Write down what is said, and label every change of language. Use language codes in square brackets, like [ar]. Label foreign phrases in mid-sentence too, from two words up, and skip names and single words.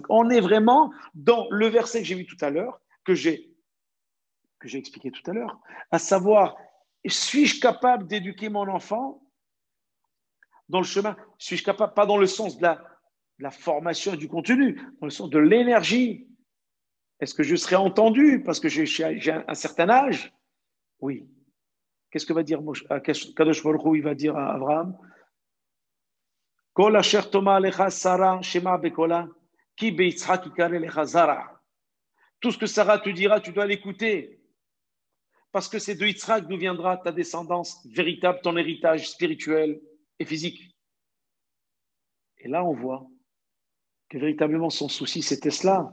[fr] On est vraiment dans le verset que j'ai vu tout à l'heure, que j'ai expliqué tout à l'heure, à savoir, suis-je capable d'éduquer mon enfant dans le chemin? Suis-je capable, pas dans le sens de la formation et du contenu, dans le sens de l'énergie? Est-ce que je serai entendu parce que j'ai un certain âge? Oui. Qu'est-ce que va dire [he] קדוש ברוך הוא? [fr] Il va dire à Abraham, [he] כל אשר תאמר אליך שרה שמע בקולה, כי ביצחק יקרא לך זרע. [fr] Tout ce que Sarah te dira, tu dois l'écouter. Parce que c'est de Yitzhak d'où viendra ta descendance véritable, ton héritage spirituel et physique. Et là, on voit que véritablement son souci, c'était cela.